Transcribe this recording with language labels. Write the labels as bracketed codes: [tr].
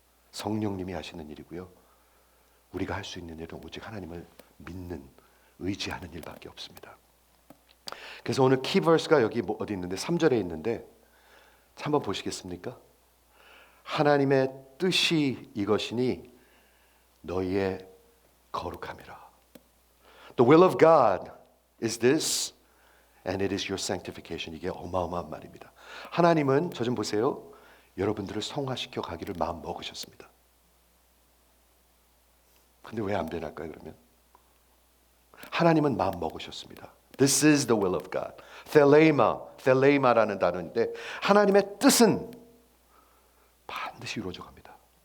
[ko] 성령님이 하시는 일이고요, 우리가 할 수 있는 일은 오직 하나님을 믿는, 의지하는 일밖에 없습니다. 그래서 오늘 키버스가 여기 어디 있는데 3절에 있는데 한번 보시겠습니까? 하나님의 뜻이 이것이니 너희의 거룩함이라. [en] The will of God is this and it is your sanctification. [ko] 이게 어마어마한 말입니다. 하나님은, 저 좀 보세요, 여러분들을 성화시켜 가기를 마음 먹으셨습니다. 근데 왜 안 변할까요 그러면? 하나님은 마음 먹으셨습니다. [en] This is the will of God. [ko] 텔레이마라는 단어인데 하나님의 뜻은 반드시 이루어져 갑니다.